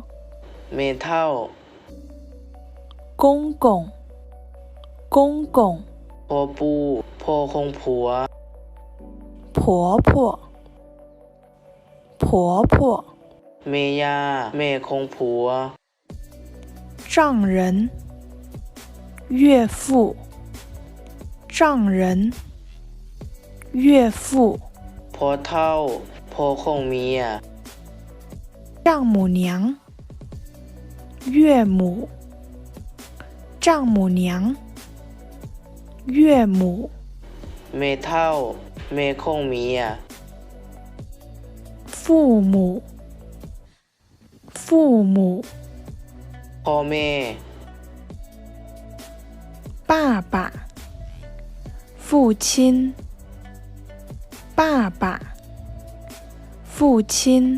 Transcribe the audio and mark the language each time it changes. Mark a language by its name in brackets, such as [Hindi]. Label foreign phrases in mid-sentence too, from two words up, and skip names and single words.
[Thai] เมเฒ่า [Chinese] 公公、公公、 [Thai] พ่อปู่พ่อของผัว [Chinese] 婆婆、婆婆、 [Thai] เมย่าแม่ของผัว [Chinese] 丈人、岳父、丈人、岳父、 [Thai] พ่อเฒ่าพ่อของเมีย [Chinese] 丈母娘、岳母、丈母娘、岳母、 [Thai] เมเฒ่าแม่ของเมีย [Chinese] 父母、父母、 [Thai] พ่อแม่ [Chinese] 爸爸、父亲、爸爸、父亲、